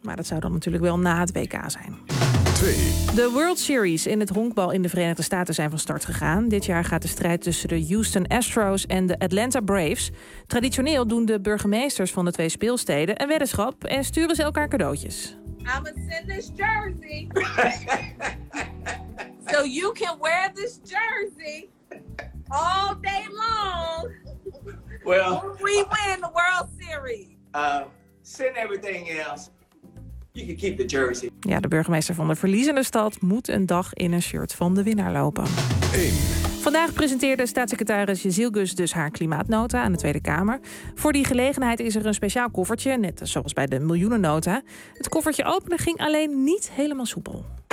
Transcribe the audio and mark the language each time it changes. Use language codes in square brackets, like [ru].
[nl] Maar dat zou dan natuurlijk wel na het WK zijn. 2. De World Series in het honkbal in de Verenigde Staten zijn van start gegaan. Dit jaar gaat de strijd tussen de Houston Astros en de Atlanta Braves. Traditioneel doen de burgemeesters van de twee speelsteden een weddenschap en sturen ze elkaar cadeautjes. [en] I'm gonna send this jersey. So you can wear this jersey all day long. Well, we win the World Series. Send everything else. You can keep the jersey. [nl] Ja, de burgemeester van de verliezende stad moet een dag in een shirt van de winnaar lopen. 1. Vandaag presenteerde staatssecretaris Jezielgus dus haar klimaatnota aan de Tweede Kamer. Voor die gelegenheid is er een speciaal koffertje, net zoals bij de miljoenennota. Het koffertje openen ging alleen niet helemaal soepel.